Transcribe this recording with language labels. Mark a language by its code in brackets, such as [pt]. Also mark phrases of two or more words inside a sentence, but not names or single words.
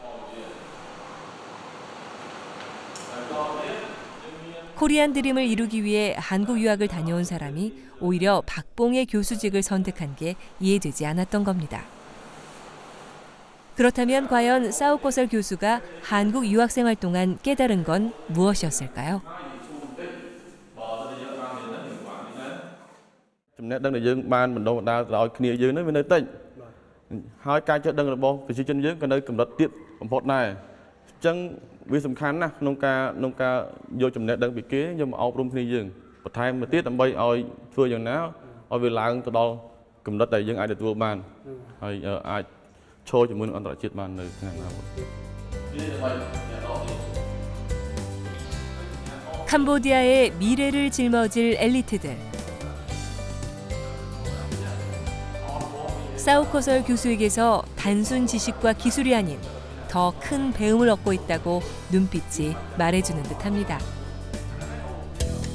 [ko] 코리안 드림을 이루기 위해 한국 유학을 다녀온 사람이 오히려 박봉의 교수직을 선택한 게 이해되지 않았던 겁니다. 그렇다면 과연 싸우꼬설 교수가 한국 유학 생활 동안 깨달은 건 무엇이었을까요? [km] ចំណេះដឹងដែលយើងបានបណ្ដុះបណ្ដាលដល់គ្នាយើងនោះវានៅតិចហើយការចេះដឹងរបស់ប្រជាជនយើងក៏នៅកម្រិតទាបបំផុតដែរអញ្ចឹងវាសំខាន់ណាស់ក្នុងការយកចំណេះដឹងពីគេយកមកអប់រំគ្នាយើងបន្ថែមមកទៀតដើម្បីឲ្យធ្វើយ៉ាងណាឲ្យវាឡើងទៅដល់កម្រិតដែលយើងអាចទទួលបានហើយអាចឈរជាមួយនឹងអន្តរជាតិបាននៅថ្ងៃអនាគត [ko] 캄보디아의 미래를 짊어질 엘리트들. 싸우코설 교수에게서 단순 지식과 기술이 아닌 더 큰 배움을 얻고 있다고 눈빛이 말해주는 듯합니다.